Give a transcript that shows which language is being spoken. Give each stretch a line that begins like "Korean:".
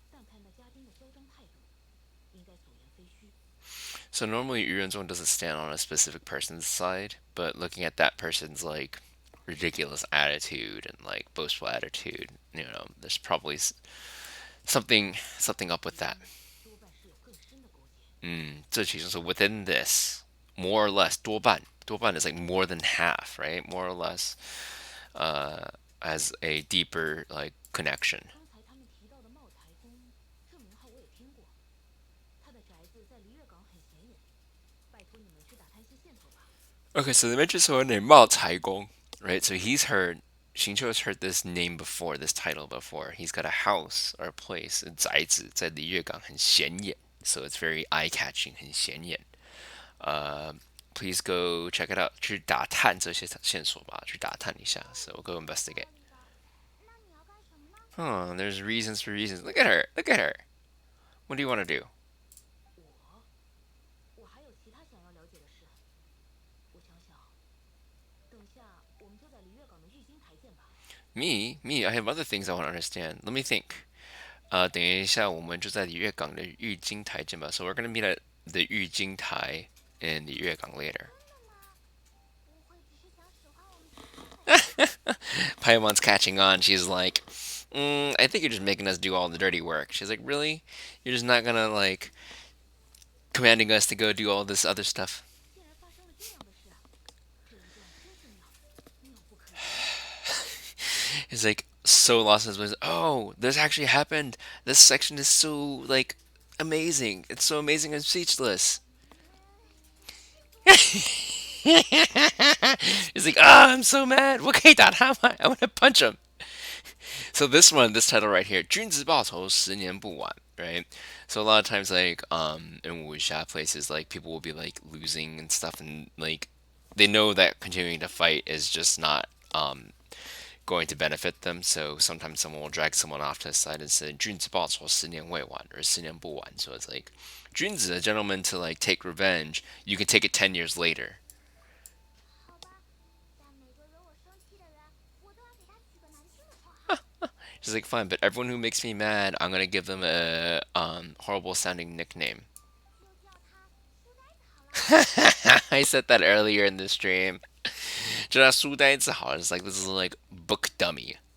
Chinese: 看那家丁的嚣张态度，应该所言非虚。
English: So normally Yuanzong doesn't stand on a specific person's side, but looking at that person's like ridiculous attitude and like boastful attitude, there's probably something up with
Chinese: 里
English: that.
Chinese: 面多半是有更深的勾结。
English: So within this, more or less, 多半 is like more than half, right? More or less, as a deeper like connection.
Chinese: 刚才他们提到的茂才宫，这名号我也听过。他的宅子在璃月港很显眼，拜托你们去打探些线索吧。
English: Okay, so they mentioned someone named Mao Caigong, right? So Xingqiu has heard this name before, this title before. He's got a house or a place,
Chinese: 宅子在离月港很显眼,
English: so it's very eye-catching, 很显眼. Please go check it out.
Chinese: 去打探这些线索吧，去打探一下.
English: So we'll go investigate.
Chinese: 那你要干什么呢？
English: Oh, there's reasons for reasons. Look at her. Look at her. What do you want to do?
Chinese: 我还有其他想要了解的事。我想想，等下我们就在璃月港的玉京台见吧。
English: Me, I have other things I want to understand. Let me think.
Chinese: 等一下，我们就在里月港的玉京台见吧.
English: So we're gonna meet at the 玉京台 in 里月港 later.
Chinese: 真的吗？不会只是想使唤我们去看看？
English: Paimon's catching on. She's like, I think you're just making us do all the dirty work. She's like, really? You're just not gonna like commanding us to go do all this other stuff?
Chinese: 竟然发生了这样的事，这一段真是妙，妙不可言。
English: He's like so lost in his ways. Oh, this actually happened. This section is so like amazing. It's so amazing. I'm speechless.
Chinese: 你们
English: He's like, ah, I'm so mad. What can I want to punch him. So this title right here,
Chinese: 君子报仇,10年不晚,
English: right? So a lot of times, like, in wuxia places, like, people will be, like, losing and stuff, and, like, they know that continuing to fight is just not, going to benefit them, so sometimes someone will drag someone off to the side and say,
Chinese: 君子报仇,10年未晚,
English: or
Chinese: 10年不晚,
English: so it's like, 君子, a gentleman to, like, take revenge, you can take it 10 years later.
Chinese: 好吧，但每个惹我生气的人，我都要给他起个难听的绰号。
English: She's like, fine, but everyone who makes me mad, I'm gonna give them a horrible sounding nickname.
Chinese: 就叫他书呆子好了。
English: I said that earlier in the stream.
Chinese: 就他书呆子好,
English: it's like this is like book dummy.